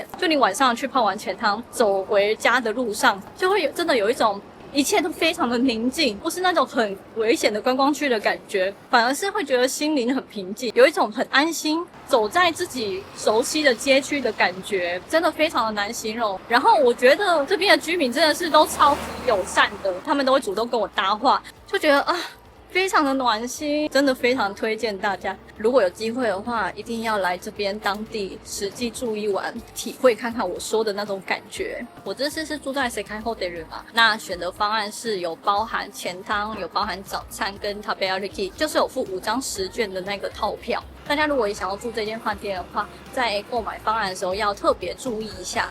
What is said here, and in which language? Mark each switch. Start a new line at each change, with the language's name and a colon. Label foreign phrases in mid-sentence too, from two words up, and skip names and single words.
Chinese: 就你晚上去泡完錢湯，走回家的路上，就會真的有一種一切都非常的寧靜，不是那種很危險的觀光區的感覺，反而是會覺得心靈很平靜，有一種很安心走在自己熟悉的街區的感覺，真的非常的難形容。然後我覺得這邊的居民真的是都超級友善的，他們都會主動跟我搭話，就覺得非常的暖心，真的非常推薦大家，如果有機會的話，一定要來這邊當地實際住一晚，體會看看我說的那種感覺。我這次是住在 Sekai Hotel 嘛，那選的方案是有包含錢湯，有包含早餐跟 Tabeariki， 就是有附5張10券的那個套票。大家如果也想要住這間飯店的話，在購買方案的時候要特別注意一下。